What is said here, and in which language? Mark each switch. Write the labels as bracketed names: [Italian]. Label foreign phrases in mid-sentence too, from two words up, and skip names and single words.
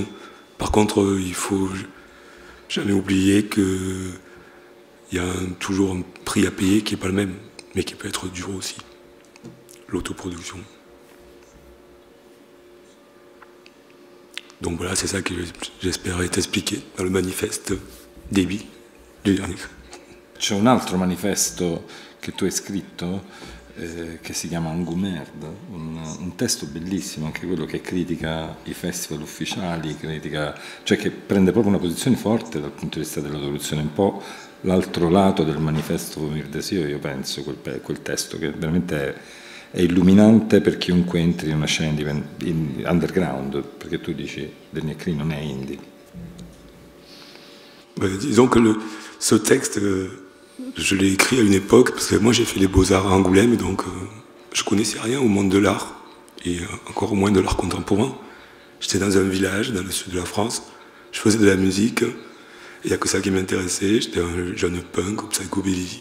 [French] Par contre, il faut jamais oublier qu'il y a toujours un prix à payer qui n'est pas le même, mais qui peut être dur aussi, l'autoproduction. Donc voilà, c'est ça que j'espérais t'expliquer dans le manifeste débit du Dernier Cri. [Italian] C'è un altro manifesto che tu hai scritto che si chiama Angumerd, un testo bellissimo, anche quello che critica i festival ufficiali, cioè che prende proprio una posizione forte dal punto di vista dell'autoproduzione, un po' l'altro lato del manifesto Vomir Deseo, io penso, quel testo che veramente è illuminante per chiunque entri in una scena underground, perché tu dici Dernier Cri non è indie. [French] Disons que ce texte, je l'ai écrit à une époque, parce que moi j'ai fait les Beaux-Arts à Angoulême, donc je connaissais rien au monde de l'art, et encore moins de l'art contemporain. J'étais dans un village, dans le sud de la France, je faisais de la musique, et il n'y a que ça qui m'intéressait, j'étais un jeune punk ou psychobilly.